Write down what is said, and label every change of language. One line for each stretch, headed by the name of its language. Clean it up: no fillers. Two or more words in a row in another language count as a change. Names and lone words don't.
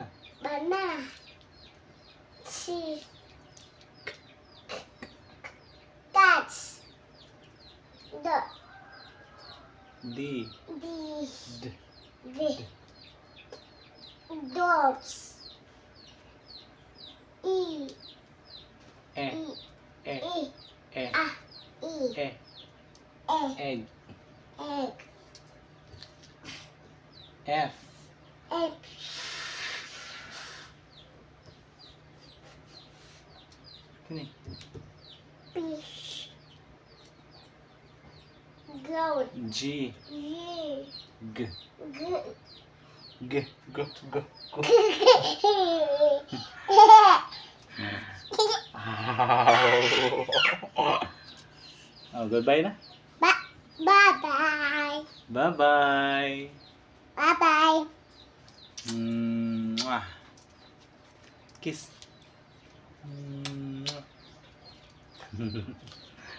English: Banana. C. Cats. D. D. D. D. Dogs. E. E. E. E. E. E. Ah. E. E. E. Egg. Egg. F. F. Kini. Fish. Goat. G. G. G. G. G. Go. Go. Go. Oh, goodbye na. Bye-bye. Bye-bye. Bye-bye. Mwah. Kiss. Mwah.